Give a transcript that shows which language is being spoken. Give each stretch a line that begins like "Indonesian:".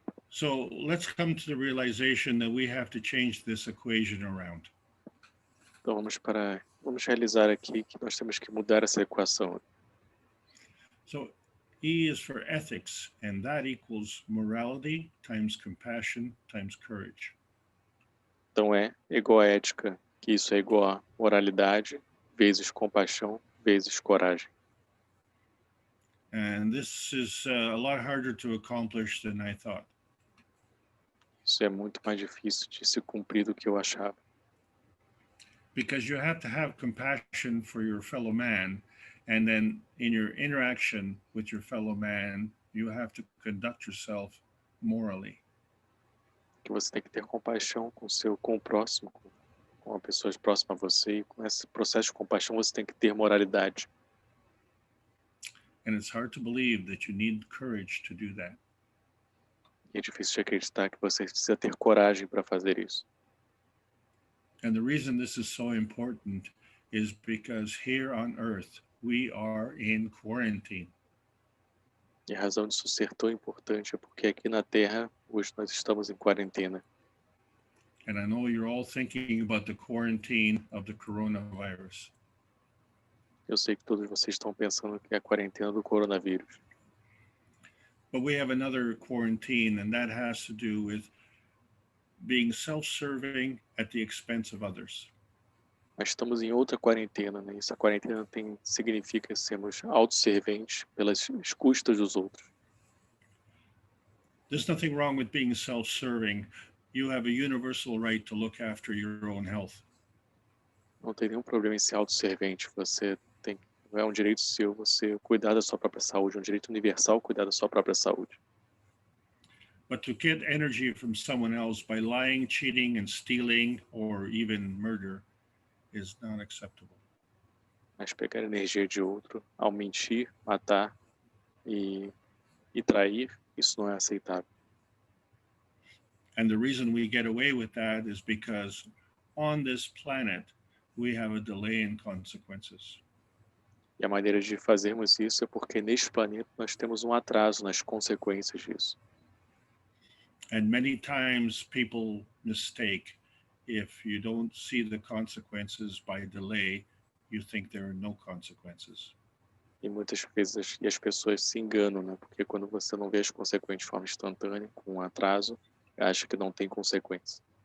English: So let's come to the realization that we have to change this equation around.
Portuguese: Então, vamos realizar aqui que nós temos que mudar essa equação.
English: So E is for ethics, and that equals morality times compassion times courage.
Portuguese: Então, é igual a ética, que isso é igual a moralidade vezes compaixão vezes coragem.
English: And this is a lot harder to accomplish than I thought.
Portuguese: Isso é muito mais difícil de se cumprir do que eu achava.
English: Because you have to have compassion for your fellow man, and then in your interaction with your fellow man, you have to conduct yourself morally.
Portuguese: Que você tem que ter compaixão com o próximo, com a pessoa próxima a você, e com esse processo de compaixão você tem que ter moralidade.
English: And it's hard to believe that you need courage to do that.
Portuguese: E é difícil de acreditar que você precisa ter coragem para fazer isso.
English: And the reason this is so important is because here on earth, we are in quarantine.
Portuguese: E a razão disso ser tão importante é porque aqui na Terra, hoje nós estamos em quarentena.
English: And I know you're all thinking about the quarantine of the coronavirus.
Portuguese: Eu sei que todos vocês estão pensando que é a quarentena do coronavírus.
English: But we have another quarantine, and that has to do with being self-serving at the expense of others.
Portuguese: Mas estamos em outra quarentena, né? Essa quarentena significa sermos autosserventes pelas custas dos outros.
English: There's nothing wrong with being self-serving. You have a universal right to look after your own health.
Portuguese: Não tem nenhum problema em ser autosservente. É um direito seu você cuidar da sua própria saúde, é um direito universal cuidar da sua própria saúde.
English: But to get energy from someone else by lying, cheating, and stealing, or even murder, is not acceptable.
Portuguese: Mas pegar energia de outro ao mentir, matar e trair, isso não é aceitável.
English: And the reason we get away with that is because on this planet, we have a delay in consequences.
Portuguese: E a maneira de fazermos isso é porque neste planeta nós temos um atraso nas consequências disso.
English: And many times people mistake. If you don't see the consequences by delay, you think there are no consequences.
Portuguese: E muitas vezes as pessoas se enganam, né? Porque quando você não vê as consequências de forma instantânea, com um atraso, acha que não tem consequência.